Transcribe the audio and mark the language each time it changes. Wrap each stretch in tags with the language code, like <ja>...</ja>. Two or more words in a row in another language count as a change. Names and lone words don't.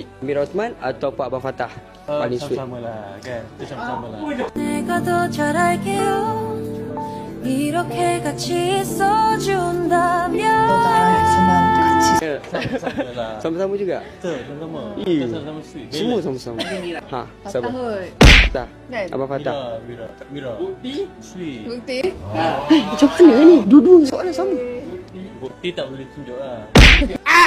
<ms>Amir Osman atau Pak Abang Fatah? Paling sweet. Sama-sama lah kan. Kita sama-sama lah.</ms> <ko>내가 더 잘할게요. 이렇게 같이 있어준다면.</ko> <ms>Sama-sama juga. Betul, sama-sama. Kita sama-sama sweet. Semua sama-sama. Sabar. Fatah. Kan? Abang Fatah. Mira. Bukti? Sweet. Bukti? Macam mana ni? Dua-dua soalan sama. Bukti tak boleh tunjuk lah.</ms>